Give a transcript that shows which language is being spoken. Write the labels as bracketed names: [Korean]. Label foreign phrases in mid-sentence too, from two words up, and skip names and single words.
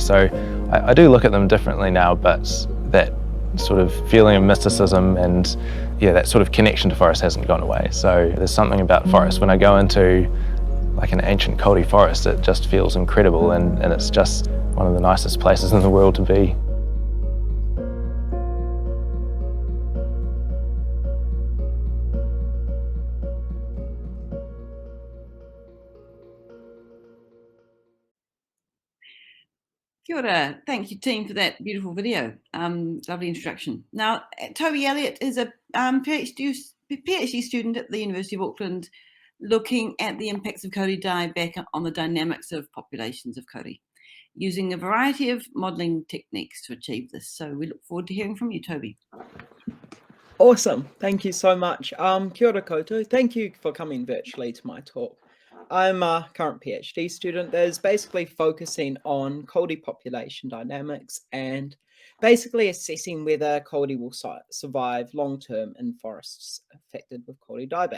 [English] So I do look at them differently now, but that sort of feeling of mysticism and that sort of connection to forest hasn't gone away. So there's something about forest. When I go into like an ancient kauri forest, it just feels incredible, and it's just one of the nicest places in the world to be. [Māori] Kia ora. [English] Thank you, team, for that beautiful video. Lovely introduction. Now, Toby Elliot is a PhD student at the University of Auckland, looking at the impacts of kauri dieback on the dynamics of populations of kauri, using a variety of modelling techniques to achieve this. So we look forward to hearing from you, Toby. Awesome. Thank you so much. [Māori] Kia ora koutou. [English] Thank you for coming virtually to my talk. I'm a current PhD student that is basically focusing on kauri population dynamics and basically assessing whether kauri will survive long-term in forests affected with kauri dieback.